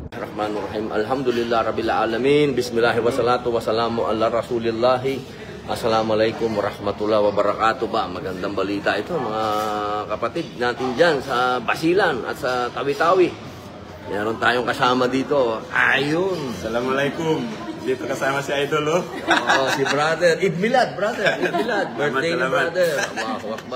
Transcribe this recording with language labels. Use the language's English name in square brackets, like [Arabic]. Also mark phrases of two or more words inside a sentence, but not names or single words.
[Arabic] بسم الله الرحمن الرحيم. الحمد لله رب العالمين. بسم الله والصلاة والسلام على رسول الله. السلام عليكم ورحمة الله وبركاته ba. [Filipino] Magandang balita ito mga kapatid natin dyan sa Basilan at sa Tawi-Tawi. Meron tayong kasama dito. Ayun. Assalamualaikum. Dito kasama si Idol, oh. Oo, si brother. [Arabic] عيد ميلاد, [Filipino] brother. [Arabic] عيد ميلاد. [Filipino] Birthday ni brother. [Arabic] الله أكبر.